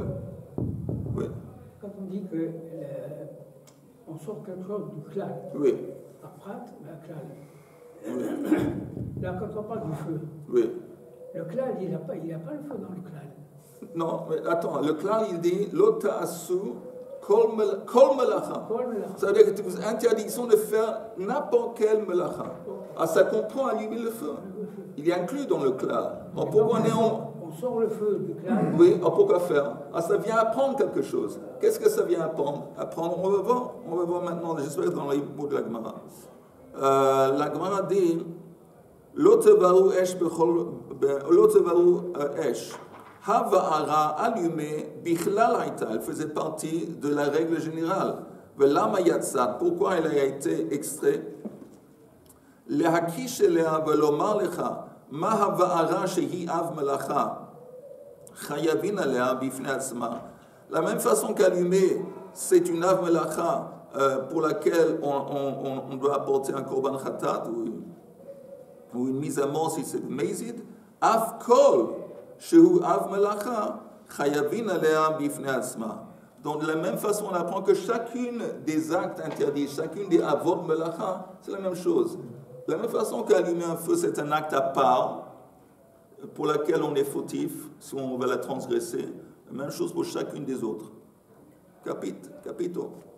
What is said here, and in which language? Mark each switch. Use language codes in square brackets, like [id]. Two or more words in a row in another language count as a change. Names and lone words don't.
[fr] Oui. Quand on dit que on sort quelque chose du klal, oui. par prat, la klal. Oui. Là, quand on parle du feu, oui. Le klal, il n'a pas le feu dans le klal. Non, mais attends, le klal, il dit [he] לא תעשו כל מלאכה. [fr] Ça veut dire que vous interdiction de faire n'importe quel melacha. Ah, ça comprend allumer le feu. Il est inclus dans le klal. Alors pourquoi on on sort le feu du clair. Oui, alors pourquoi faire? Ah, ça vient apprendre quelque chose. Qu'est-ce que ça vient apprendre? Apprendre, on va voir maintenant, j'espère dans les mots de la Gemara. [he] La Gemara dit לא תבערו אש הבערה allumé, בכלל היתה, [fr] elle faisait partie de la règle générale. [he] ולמה יצאת, [fr] pourquoi elle a été extrait? [he] להקיש אליה ולומר לך, מה הבערה שהיא אב מלאכה, חייבין עליה בפני עצמה. [fr] La même façon qu'allumer, c'est une [he] אב מלאכה [fr] pour laquelle on doit apporter un [he] קרבן חטאת [fr] ou une mise à mort si c'est mezid. [he] אף כל שהוא אב מלאכה, חייבין עליה בפני עצמה. [fr] Donc, de la même façon, on apprend que chacune des actes interdits, chacune des [he] אבות מלאכה, [fr] c'est la même chose. De la même façon qu'allumer un feu, c'est un acte à part, pour laquelle on est fautif, si on va la transgresser. La même chose pour chacune des autres. Capito.